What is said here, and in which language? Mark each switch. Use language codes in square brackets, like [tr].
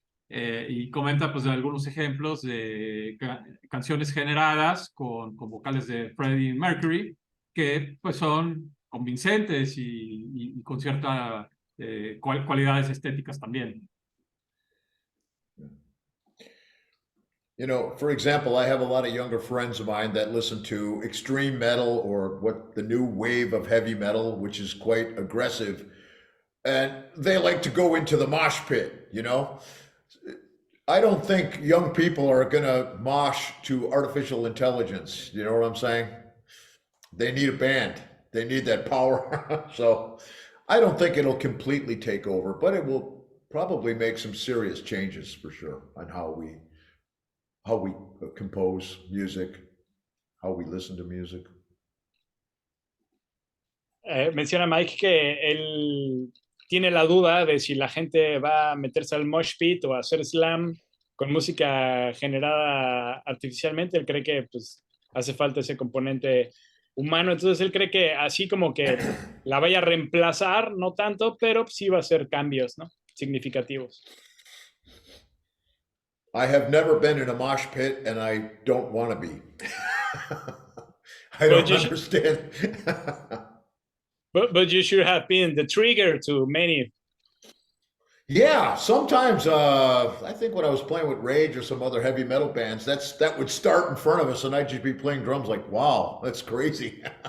[es] Y comenta pues de algunos ejemplos de canciones generadas con vocales de Freddie Mercury, que pues son convincentes y con ciertas cualidades estéticas también. [en] You know, for example, I have a lot of younger friends of mine that listen to extreme metal or what the new wave of heavy metal, which is quite aggressive. And they like to go into the mosh pit, you know? I don't think young people are going to mosh to artificial intelligence. You know what I'm saying? They need a band. They need that power. So I don't think it'll completely take over, but it will probably make some serious changes for sure on how we compose music, how we listen to music. [es] Menciona Mike que él tiene la duda de si la gente va a meterse al mosh pit o a hacer slam con música generada artificialmente. Él cree que pues, hace falta ese componente humano, entonces él cree que así como que la vaya a reemplazar, no tanto, pero sí va a hacer cambios, ¿no? Significativos. [en] I have never been in a mosh pit and I don't want to be. I don't understand. But you should have been the trigger to many. Yeah, sometimes I think when I was playing with Rage or some other heavy metal bands, that would start in front of us and I'd just be playing drums like, wow, that's crazy.